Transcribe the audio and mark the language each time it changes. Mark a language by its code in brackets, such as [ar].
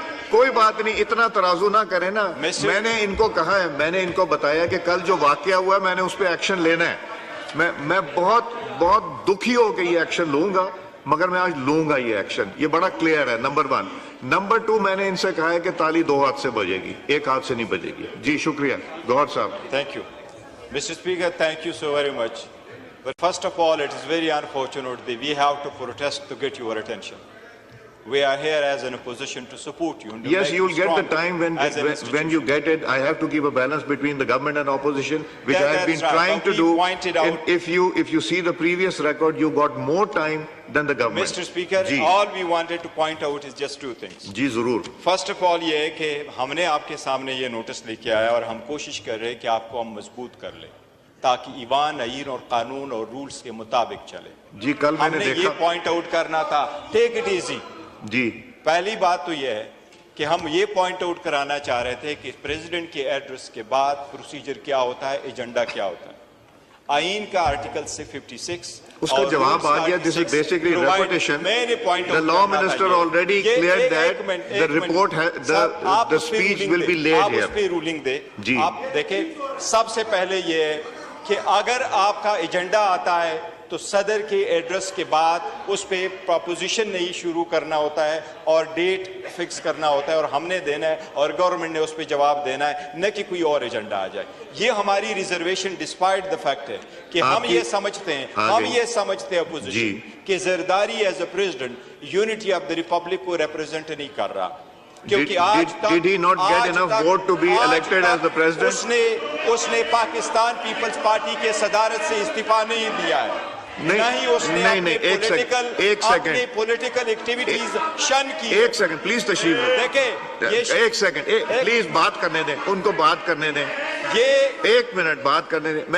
[ur] کوئی بات نہیں, اتنا ترازو نہ کریں نا. میں نے ان کو کہا ہے, میں نے ان کو بتایا کہ کل جو واقعہ ہوا ہے میں نے اس پہ ایکشن لینا ہے. میں بہت بہت دکھی ہو کے یہ ایکشن لوں گا, مگر میں آج لوں گا یہ ایکشن. یہ بڑا کلیئر ہے, نمبر 1. نمبر 2, میں نے ان سے کہا ہے کہ تالی 2 ہاتھ سے بجے گی, 1 ہاتھ سے نہیں بجے گی. جی شکریہ. گوہر صاحب. [en] Thank you. Mr. Speaker, thank you so very much. But first of all, it is very unfortunate that we have to protest to get your attention. We are here as an opposition to support you. Yes, you will get the time when you get it. I have to keep a balance between the government and opposition, which I have been trying to do. And if you see the previous record, you got more time than the government. Mr. Speaker, all we wanted to point out is just 2 things. [ur] جی ضرور. [en] First of all [ur] یہ ہے کہ ہم نے آپ کے سامنے یہ نوٹس لے کے آیا اور ہم کوشش کر رہے ہیں کہ آپ کو ہم مضبوط کر لیں تاکہ ایوان, آئین اور قانون اور رولز کے مطابق چلے. جی کل میں نے دیکھا, ہم نے یہ پوائنٹ آؤٹ کرنا تھا, [en] Take it easy. [ur] جی پہلی بات تو یہ ہے کہ ہم یہ پوائنٹ آؤٹ کرانا چاہ رہے تھے کہ پریزیڈنٹ کے ایڈریس کے بعد پروسیجر کیا ہوتا ہے, ایجنڈا کیا ہوتا ہے. آئین کا آرٹیکل 56 اس کا جواب آ گیا. [en] This is basically repetition. The law minister already cleared that the report, the speech will be laid here. [ur] آپ اس پہ رولنگ دے. آپ دیکھیں, سب سے پہلے یہ ہے کہ اگر آپ کا ایجنڈا آتا ہے تو صدر کے ایڈریس کے بعد اس پہ پروپوزیشن نہیں شروع کرنا ہوتا ہے اور ڈیٹ فکس کرنا ہوتا ہے اور ہم نے دینا ہے اور گورنمنٹ نے اس پہ جواب دینا ہے, نہ کہ کوئی اور ایجنڈا آ جائے. یہ ہماری ریزرویشن [en] despite the fact [ur] ہے کہ ہم یہ سمجھتے ہیں اپوزیشن کہ Zardari [en] as a president unity of the republic [ur] کو ریپرزینٹ نہیں کر رہا. کیونکہ [en] Did he not get enough vote to be elected as the president? [ur] اس نے پاکستان پیپلز پارٹی کے صدارت سے استعفیٰ نہیں دیا ہے, نہ ہی اس نے اپنی پولیٹیکل ایکٹیویٹیز شن کی. ایک سیکنڈ پلیز تشریف دیکھیں, ایک سیکنڈ پلیز بات کرنے دیں, ان کو بات کرنے دیں, یہ 1 منٹ بات کرنے دیں.